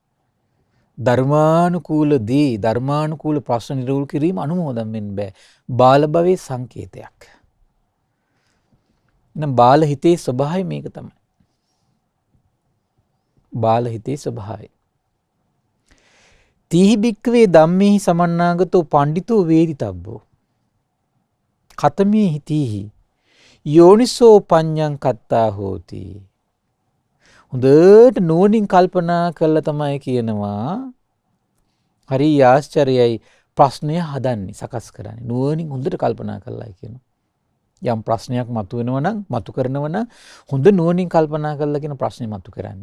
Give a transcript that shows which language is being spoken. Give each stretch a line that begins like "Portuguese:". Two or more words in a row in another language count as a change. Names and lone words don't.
Sinhala: ධර්මානුකූල ප්‍රශ්න නිරූප කිරීම අනුමෝදන් වෙන්න බෑ. බාල භවයේ සංකේතයක්. නම් බාල හිතේ ස්වභාවය මේක තමයි. බාල හිතේ ස්වභාවය.
Pali: තීහි බික්කවේ ධම්මේහි සමන්නාගතෝ පණ්ඩිතෝ වේදිතබ්බෝ. කතමේහි තීහි යෝනිසෝ පඤ්ඤං කත්තා හෝති.
Sinhala: හොඳට නුවණින් කල්පනා කළා තමයි කියනවා. හරි ආශ්චර්යයි ප්‍රශ්නය හදන්නේ සකස් කරන්නේ. නුවණින් හොඳට කල්පනා කළායි කියනවා. යම් ප්‍රශ්නයක් මතුවෙනවා නම් මතු කරනවා නම් හොඳ නුවණින් කල්පනා කළා කියන ප්‍රශ්නේ මතු කරන්නේ.